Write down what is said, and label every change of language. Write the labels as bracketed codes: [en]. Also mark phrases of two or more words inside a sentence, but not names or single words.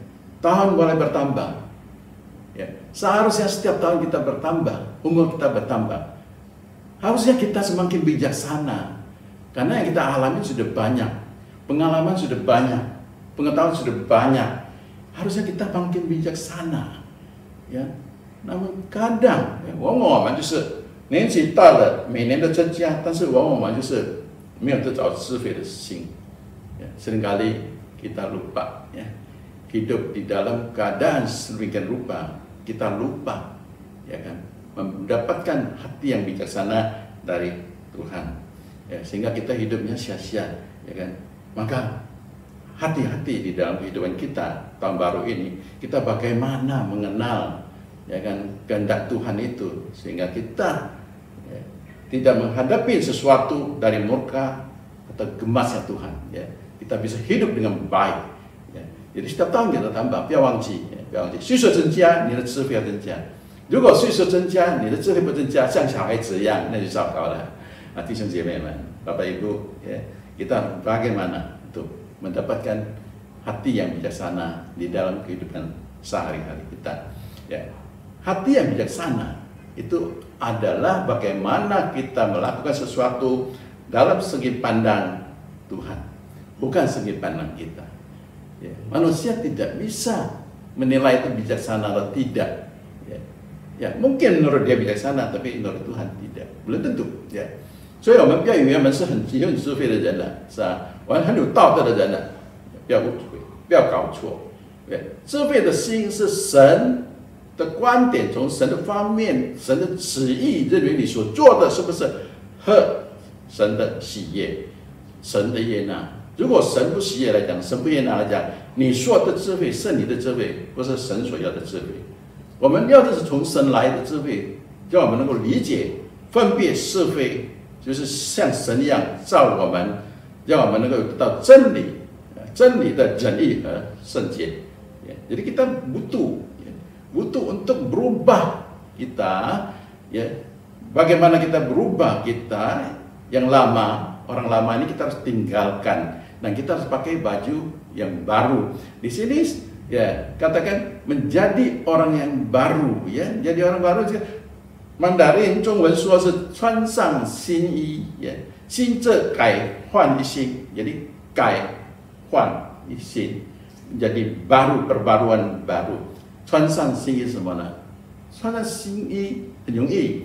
[id] Tahun boleh bertambah ya. Seharusnya setiap tahun kita bertambah, umur kita bertambah. Harusnya kita semakin bijaksana, karena yang kita alami sudah banyak, pengalaman sudah banyak, pengetahuan sudah banyak. Harusnya kita makin bijaksana, ya. Namun kadang， [zh] 往往我们就是年纪大了，每年的增加，但是往往我们就是没有得着智慧的心，ya. [id] Seringkali kita lupa, ya. Hidup di dalam keadaan sedemikian rupa, kita lupa, ya kan? Mendapatkan hati yang bijaksana dari Tuhan ya, sehingga kita hidupnya sia-sia ya kan. Maka hati-hati di dalam kehidupan kita tahun baru ini, kita bagaimana mengenal ya kan kehendak Tuhan itu, sehingga kita ya, tidak menghadapi sesuatu dari murka atau gemasnya Tuhan ya. Kita bisa hidup dengan baik ya. Jadi setiap tahun kita tambah, [zh] 不要忘记 岁数增加，你的智慧要增加。如果岁数增加，你的智慧不增加，像小孩子一样，那就糟糕了。 [id] 啊， [zh] 弟兄姐妹们， [id] Bapak Ibu, ya, kita bagaimana untuk mendapatkan hati yang bijaksana di dalam kehidupan sehari-hari kita. Ya, hati yang bijaksana itu adalah bagaimana kita melakukan sesuatu dalam segi pandang Tuhan, bukan segi pandang kita. Ya, manusia tidak bisa menilai itu bijaksana atau tidak. Ya. Ya, mungkin menurut dia bijaksana, tapi menurut Tuhan tidak, belum tentu. Ya, [zh] 所以我们不要以为我们是很有智慧的人了，是吧？我们很有道德的人了，不要误会，不要搞错。对，智慧的心是神的观点，从神的方面、神的旨意，认为你所做的是不是合神的喜悦、神的悦纳。如果神不喜悦来讲，神不悦纳来讲，你说的智慧是你的智慧，不是神所要的智慧。我们要的是从神来的智慧，让我们能够理解、分别是非，就是像神一样造我们，让我们能够得到真理，真理的仁义和圣洁。 [id] Jadi kita butuh untuk berubah kita, ya. Bagaimana kita berubah kita yang lama, orang lama ini kita harus tinggalkan dan kita harus pakai baju yang baru. Di sini ya katakan menjadi orang yang baru, ya. Jadi orang baru Mandarin [zh] 中文说是穿上新衣，呀，新这改换一新，jadi 改换一新。 [id] Jadi baru, perbaruan baru. [zh] 穿上新衣什么呢？穿上新衣很容易。